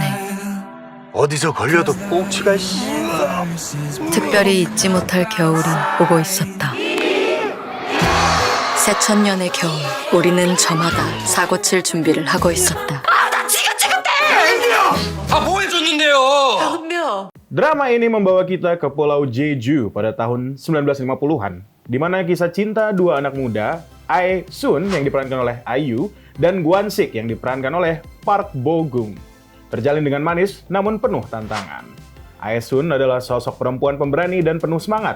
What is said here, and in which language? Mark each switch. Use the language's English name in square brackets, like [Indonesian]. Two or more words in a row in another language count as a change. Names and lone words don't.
[Korean] 어디서 걸려도 꽁치가 특별히 잊지 못할 겨울이 오고 있었다. 새천년의 겨울, 우리는 저마다 사고 칠 준비를 하고 있었다. 뭐 해줬는데요? [Indonesian] Drama ini membawa kita ke Pulau Jeju pada tahun 1950-an, di mana kisah cinta dua anak muda, Ae Sun yang diperankan oleh IU dan Gwon Sik yang diperankan oleh Park Bo Gum, terjalin dengan manis namun penuh tantangan. Ae Sun adalah sosok perempuan pemberani dan penuh semangat.